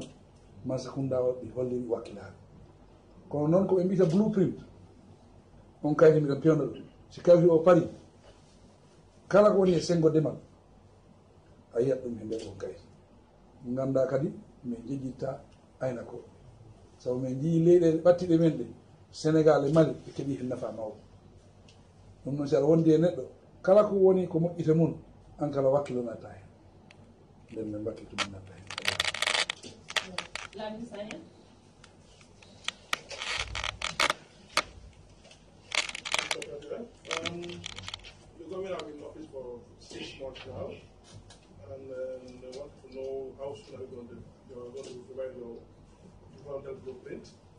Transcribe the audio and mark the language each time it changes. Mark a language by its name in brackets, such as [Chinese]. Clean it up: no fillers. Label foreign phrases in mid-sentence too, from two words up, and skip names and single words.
[Fula] Masakunda waɗi holliri wakkilare kono noon ko ɓe mbiyata blueprint on kayni miɗo pewno ɗum si kawi o pari kala ko woni e sengo demal a yiyat ɗum e nder on kayni ganda kadi min jejjitta ayna ko sabu min jii leyɗele ɓattiɗe men ɗe Sénégal e Mali ɓe keeɓi hen nafa mawɗo ɗum noon si aɗa wondi e neɗɗo kala ko woni ko moƴƴita mum an kala wakkilo natta hen nden min wakkilto min natta hen [English] The government have been in office for 6 months now, and they want to know how soon are you're going to provide your developmental blueprint.